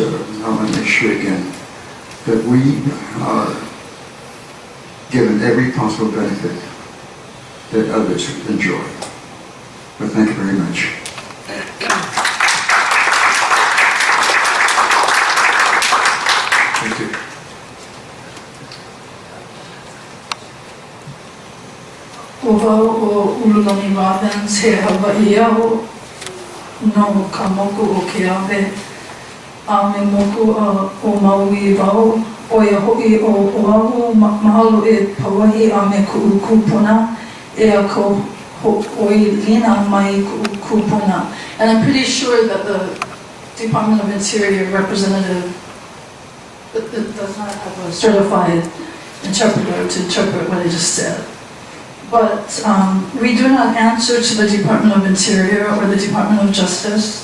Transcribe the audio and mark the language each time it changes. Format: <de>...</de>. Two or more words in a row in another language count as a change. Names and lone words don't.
<en>I want to make sure again that we are given every possible benefit that others enjoy. But thank you very much. Thank you.</en> <haw>Ova o ululani wāwens he Hawaii au no ka moku o ke awe a me moku o Maui wau o ia ho'i o Oahu mahalo e Pauahi a me ku'u kupuna e a ko oi lina mai ku'u kupuna.</haw> <en>And I'm pretty sure that the Department of Interior representative it does not have a certified interpreter to interpret what I just said. But we do not answer to the Department of Interior or the Department of Justice.</en>